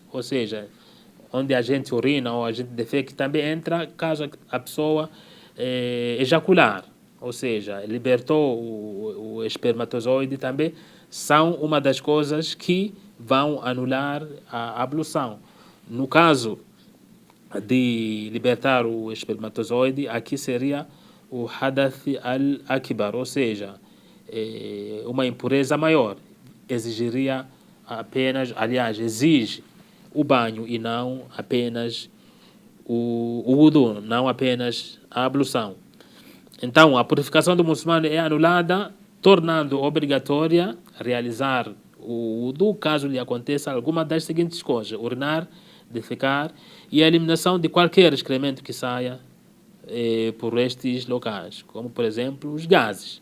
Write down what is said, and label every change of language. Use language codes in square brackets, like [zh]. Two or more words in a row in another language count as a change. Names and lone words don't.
[pt] Ou seja, onde a gente urina ou a gente defeca, também entra caso a pessoa ejacular. Ou seja, libertou o espermatozoide também, são uma das coisas que vão anular a ablução. No caso de libertar o espermatozoide, aqui seria o [ar] حدث الأكبر, [pt] ou seja, uma impureza maior. Exigiria apenas, aliás, exige o banho e não apenas o wudu, não apenas a ablução. Então, a purificação do muçulmano é anulada, tornando obrigatória realizar o wudu caso lhe aconteça alguma das seguintes coisas: urinar, defecar e a eliminação de qualquer excremento que saia por estes locais, como por exemplo os gases.